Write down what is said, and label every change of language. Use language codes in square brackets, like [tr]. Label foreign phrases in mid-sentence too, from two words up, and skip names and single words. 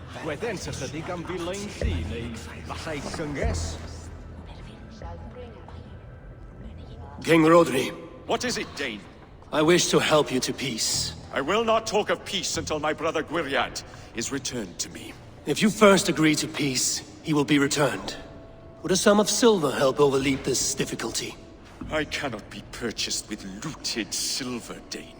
[cy] wedyn sa chydig am filoen llu, neu falle llynges? [en] King Rodri, What is it, Dane? I wish to help you to peace. I will not talk of peace until my brother Gwiriad is returned to me. If you first agree to peace, he will be returned. Would a sum of silver help overleap this difficulty? I cannot be purchased with looted silver, Dane.